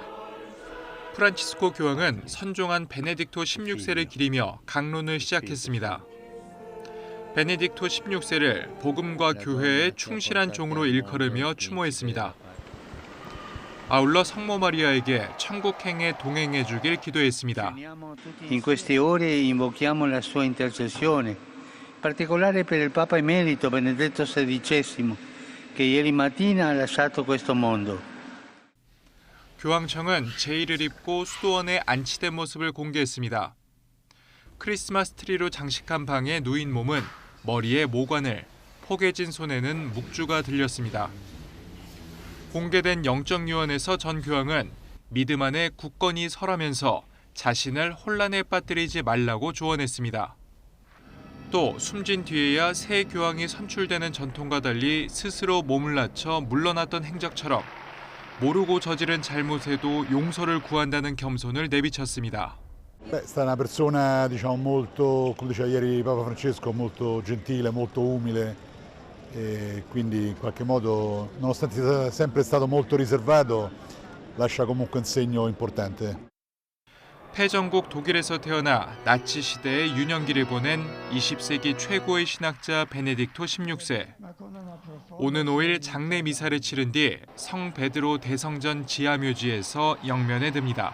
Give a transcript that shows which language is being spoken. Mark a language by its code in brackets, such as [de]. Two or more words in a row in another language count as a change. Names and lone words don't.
[ko] 프란치스코 교황은 선종한 베네딕토 16세를 기리며 강론을 시작했습니다. 베네딕토 16세를 복음과 교회의 충실한 종으로 일컬으며 추모했습니다. 아울러 성모 마리아에게 천국행에 동행해 주길 기도했습니다. [it] In queste ore invochiamo la sua intercessione, in particolare per il Papa Emerito Benedetto XVI, che ieri mattina ha lasciato questo mondo. [ko] 교황청은 제의를 입고 수도원에 안치된 모습을 공개했습니다. 크리스마스 트리로 장식한 방에 누인 몸은 머리에 모관을, 포개진 손에는 묵주가 들렸습니다. 공개된 영적유언에서 전 교황은 믿음 안에 굳건히 서라면서 자신을 혼란에 빠뜨리지 말라고 조언했습니다. 또 숨진 뒤에야 새 교황이 선출되는 전통과 달리 스스로 몸을 낮춰 물러났던 행적처럼 모르고 저지른 잘못에도 용서를 구한다는 겸손을 내비쳤습니다. [it] È stata una persona, diciamo, molto, come diceva ieri Papa Francesco, molto gentile, molto umile e quindi in qualche modo, nonostante sia sempre stato molto riservato, lascia comunque un segno importante. [ko] 패전국 독일에서 태어나 나치 시대의 유년기를 보낸 20세기 최고의 신학자 베네딕토 16세. 오는 5일 장례 미사를 치른 뒤 성 베드로 대성전 지하묘지에서 영면에 듭니다.